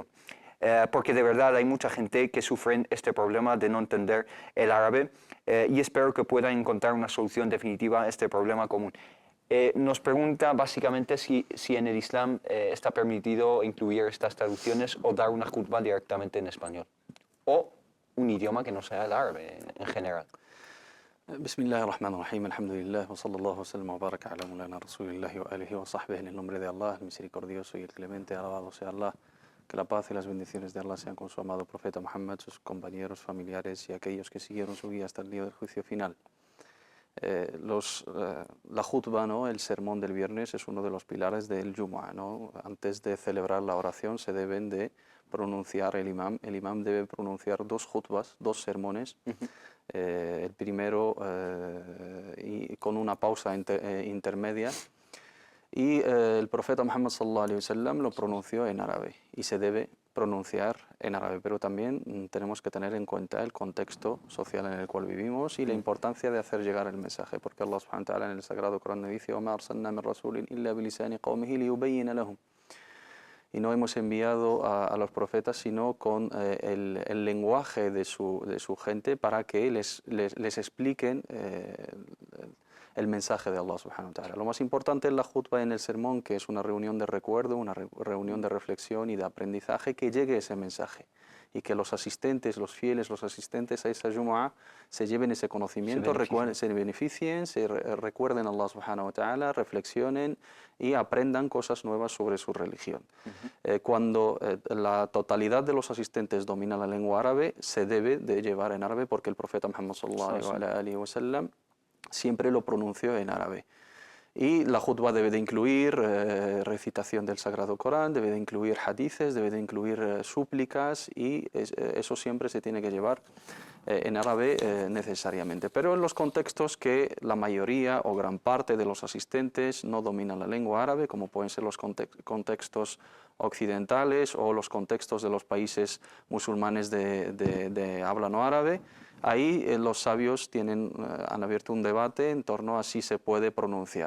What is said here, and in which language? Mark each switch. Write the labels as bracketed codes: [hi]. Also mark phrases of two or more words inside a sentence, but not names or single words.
[es] Porque de verdad hay mucha gente que sufre este problema de no entender el árabe, y espero que puedan encontrar una solución definitiva a este problema común. Nos pregunta básicamente si en el Islam está permitido incluir estas traducciones o dar una jutba directamente en español, o un idioma que no sea el árabe en general. [ar] بسم الله الرحمن الرحيم، الحمد لله، وصلى الله وسلم وبارك على مولانا رسول الله وآله وصحبه, [es] en el nombre de Allah, el misericordioso y el clemente, alabado sea Allah, que la paz y las bendiciones de Allah sean con su amado profeta Muhammad, sus compañeros, familiares y aquellos que siguieron su guía hasta el día del juicio final. La jutba, ¿no?, el sermón del viernes, es uno de los pilares del Jumu'ah, ¿no? Antes de celebrar la oración se deben de pronunciar el imam debe pronunciar dos jutbas, dos sermones. El primero y con una pausa intermedia, y el profeta Muhammad [ar] صلى الله عليه وسلم [es] lo pronunció en árabe y se debe pronunciar en árabe, pero también tenemos que tener en cuenta el contexto social en el cual vivimos y la importancia de hacer llegar el mensaje, porque Allah [ar] سبحانه وتعالى [es] en el Sagrado Corán dice: [ar] وَمَا أَرْسَلْنَا مِن رَسُولٍ إِلَّا بِلِسَانِ قَوْمِهِ لِيُبَيِّنَ لَهُمْ. [es] Y no hemos enviado a los profetas sino con el lenguaje de su gente, para que les expliquen el mensaje de Allah [ar] سبحانه وتعالى. [es] Lo más importante es la jutba en el sermón, que es una reunión de recuerdo, una reunión de reflexión y de aprendizaje, que llegue ese mensaje y que los asistentes, los fieles, los asistentes a esa Jumu'ah se lleven ese conocimiento, se beneficien, recuerden a Allah [ar] سبحانه وتعالى, [es] reflexionen y aprendan cosas nuevas sobre su religión. Cuando la totalidad de los asistentes domina la lengua árabe, se debe de llevar en árabe, porque el profeta Muhammad [ar] صلى الله عليه وسلم [es] siempre lo pronunció en árabe. Y la jutba debe de incluir recitación del Sagrado Corán, debe de incluir hadices, debe de incluir súplicas, y eso siempre se tiene que llevar en árabe necesariamente. Pero en los contextos que la mayoría o gran parte de los asistentes no dominan la lengua árabe, como pueden ser los contextos occidentales o los contextos de los países musulmanes de habla no árabe, ahí los sabios han abierto un debate en torno a si se puede pronunciar.